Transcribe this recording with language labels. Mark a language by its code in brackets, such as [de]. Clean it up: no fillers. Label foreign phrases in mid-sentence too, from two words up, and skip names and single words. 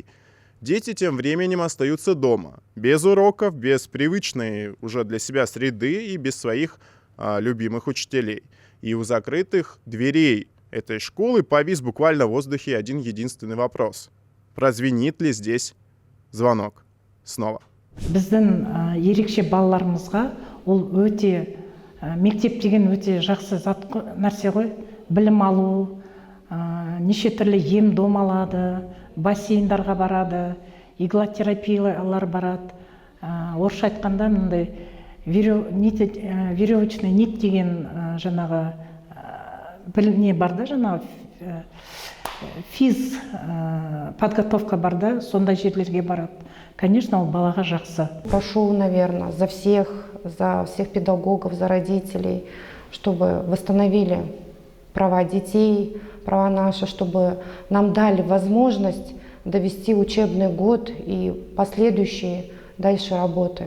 [ru] Дети тем временем остаются дома, без уроков, без привычной уже для себя среды и без своих любимых учителей. И у закрытых дверей этой школы повис буквально в воздухе один единственный вопрос. Прозвенит ли здесь звонок снова? [kk] Біздің ерекше балаларымызға ол өте мектеп деген өте жақсы нәрсе ғой. Білім алу, неше түрлі ем-дом алады, бассейндарға барады, иглотерапиялар барады. Орысша айтқанда мындай [ru] веревочный нит [kk] деген жаңағы не бар да, жаңағы [ru] физ подготовка [kk] бар да, сондай жерлерге барады. Конечно, ол балаға жақсы. [ru] Прошу, наверное, за всех педагогов, за родителей, чтобы восстановили права детей, права наши, чтобы нам дали возможность довести учебный год и последующие дальше работы.